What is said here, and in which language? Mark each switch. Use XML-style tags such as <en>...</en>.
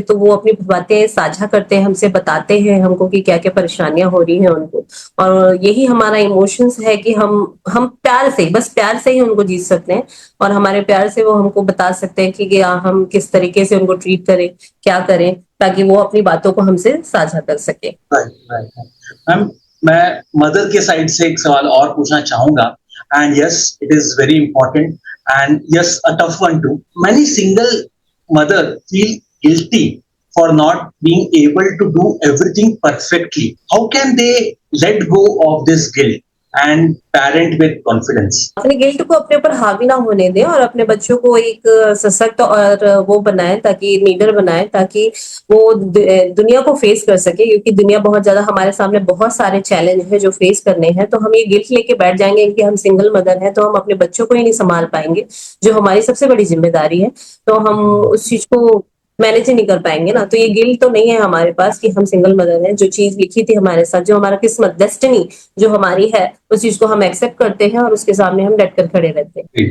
<hi>तो वो अपनी बातें साझा करते हैं, हमसे बताते हैं हमको कि क्या क्या परेशानियां हो रही हैं उनको, और यही हमारा इमोशंस है कि हम प्यार से, बस प्यार से ही उनको जीत सकते हैं, और हमारे प्यार से वो हमको बता सकते हैं कि हम किस तरीके से उनको ट्रीट करें, क्या करें, ताकि वो अपनी बातों को हमसे साझा कर सके। मैम मैं मदर के साइड से एक सवाल और पूछना चाहूंगा,</hi> <en>and yes, it is very important, and yes, a tough one too. Many single mother feel guilty for not being able to do everything perfectly. How can they let go of this guilt and parent with confidence?</en> <hi>अपने guilt को अपने ऊपर हावी ना होने दें और अपने बच्चों को एक सशक्त और वो बनाए, ताकि लीडर बनाए, ताकि वो दुनिया को फेस कर सके, क्योंकि दुनिया बहुत ज्यादा हमारे सामने बहुत सारे चैलेंज है जो फेस करने हैं। तो हम ये गिल्ट लेके बैठ जाएंगे कि हम सिंगल मदर हैं तो हम अपने बच्चों को ही नहीं संभाल पाएंगे, जो हमारी सबसे बड़ी जिम्मेदारी है, तो हम उस चीज को मैनेज ही नहीं कर पाएंगे ना। तो ये गिल्ट तो नहीं है हमारे पास कि हम सिंगल मदर हैं, जो चीज लिखी थी हमारे साथ, जो हमारा किस्मत, डेस्टिनी जो हमारी है, उस चीज को हम एक्सेप्ट करते हैं और उसके सामने हम डट कर खड़े रहते हैं।</hi>